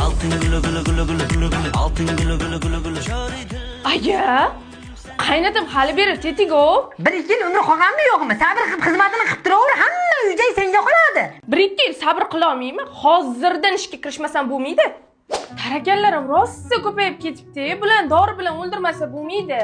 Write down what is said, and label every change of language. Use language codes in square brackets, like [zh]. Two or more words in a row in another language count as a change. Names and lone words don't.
[tr] Altın gülü gülü gülü gülü gülü gülü. Altın gülü gülü gülü gülü. [uz] Aya, qaynatam hali beri tetik-o. 1-2 yil umri qolganmi yo'qmi? Sabr qilib xizmatini qilib turaver, hamma uy-joy senga qoladi. 1-2 yil sabr qila olmayman. Hozirdan ishga kirishmasam bo'lmaydi. Tarakallarim rosa ko'payib ketibdi. Bulan dori bilan o'ldirmasa bo'lmaydi.